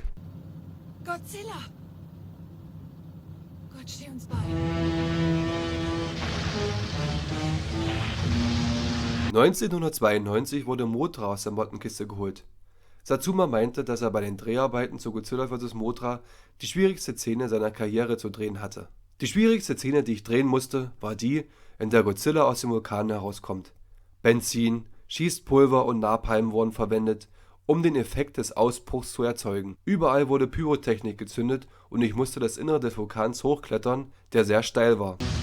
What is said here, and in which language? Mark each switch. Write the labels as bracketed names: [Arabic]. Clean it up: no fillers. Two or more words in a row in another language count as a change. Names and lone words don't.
[German] Godzilla! Gott steh uns bei. 1992 wurde Mothra aus der Mottenkiste geholt. Satsuma meinte, dass er bei den Dreharbeiten zu Godzilla vs. Mothra die schwierigste Szene seiner Karriere zu drehen hatte. Die schwierigste Szene, die ich drehen musste, war die, in der Godzilla aus dem Vulkan herauskommt. Benzin, Schießpulver und Napalm wurden verwendet, um den Effekt des Ausbruchs zu erzeugen. Überall wurde Pyrotechnik gezündet und ich musste das Innere des Vulkans hochklettern, der sehr steil war.